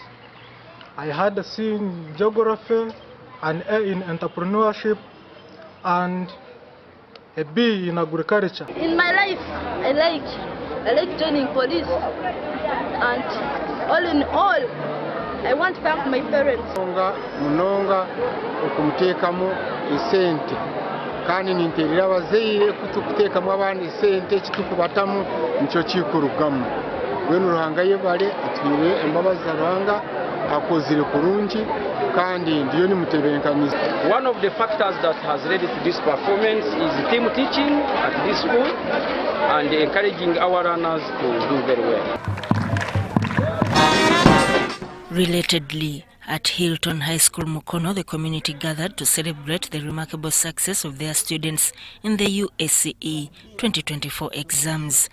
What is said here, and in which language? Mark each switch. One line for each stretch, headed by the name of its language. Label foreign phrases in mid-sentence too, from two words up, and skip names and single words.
English: I had a C in geography, an A in entrepreneurship, and a B in agriculture. In my life, I like joining police, and all in all, I want to thank my parents.
Nyankole: Munonga okumuteekamu esente kandi ninterera abazaire kutukuteekamu abandi esente kitukubatamu nikyo kikurugamu wenu Ruhanga yebale atwire embabazi za Ruhanga akozire kurungi kandi ndiyo nimutebenkaniza.
English: One of the factors that has led to this performance is team teaching at this school and encouraging our runners to do very well. Relatedly, at Hilton High School Mukono, the community gathered to celebrate the remarkable success of their students in the UACE 2024 exams.